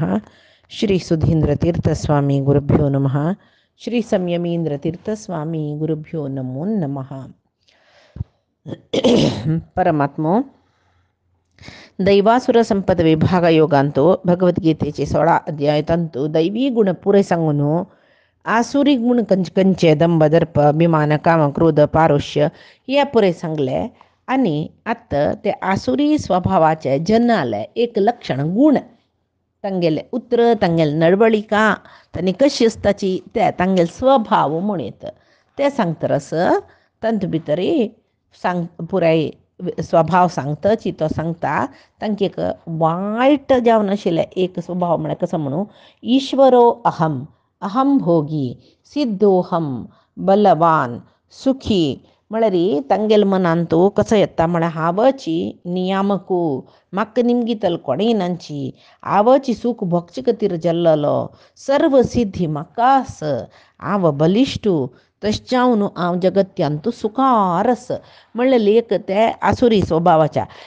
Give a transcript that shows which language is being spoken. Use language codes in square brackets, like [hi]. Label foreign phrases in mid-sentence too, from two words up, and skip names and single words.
[sa] श्री सुधींद्रतीर्थस्वामी गुरुभ्यो नमः। श्री संयमींद्रतीर्थस्वामी गुरुभ्यो नमो नमः. [kok] परमात्मो दैवासुर संपद विभाग योगांतो भगवद्गीतेचे 16 अध्याय तंतु दैवी गुण पुरे सांगून आसुरी गुण कंचे [sa] दंभ दर्प अभिमान काम क्रोध पारुष्य [kok] या पुरे सांगले. आणि आता ते आसुरी स्वभावाचे जन्माले एक लक्षण गुण तांगेले उतर तांगेल नडवळिका त्यांनी कशी असताची ते तांगेल स्वभाव म्हणून येतं ते सांगतर असं तंतु भितरी सांग पुराय स्वभाव सांगता चितो सांगता तांकां एक वायट जावन आशिल्लें एक स्वभाव म्हळ्यार कसो म्हणू [sa] ईश्वरो अहम अहम भोगी सिद्धोहम बलवान सुखी [kok] म्हळ्यार तांगेल मनान तो कसो येता म्हळ्यार हांवची नियामकू म्हाका निमगीतल कोणेय नांची हांवची सूख भोगचे खातीर जल्ललो सर्व सिद्धी म्हाका आस हांव बलिश्टू तशें हांव जगत्यांतू सुखार आस म्हणलें एक ते आसुरी स्वभावाच्या